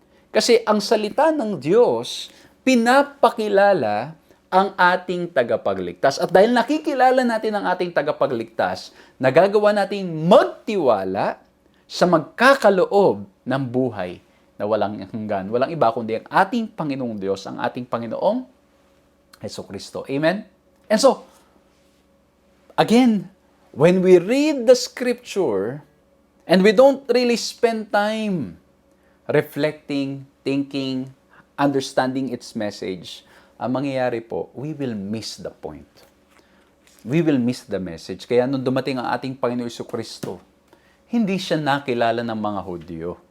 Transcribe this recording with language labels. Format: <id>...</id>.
<tl>Kasi ang salita ng Diyos, pinapakilala ang ating tagapagligtas. At dahil nakikilala natin ang ating tagapagligtas, nagagawa nating magtiwala sa magkakaloob ng buhay na walang hanggan. Walang iba kundi ang ating Panginoong Diyos, ang ating Panginoong Jesucristo. Amen?</tl> <en>And so, again, when we read the scripture and we don't really spend time reflecting, thinking, understanding its message,</en> <tl>ang mangyayari po,</tl> <en>we will miss the point. We will miss the message.</en> <tl>Kaya nung dumating ang ating Panginoon Jesucristo, hindi siya nakilala ng mga Hudyo.</tl>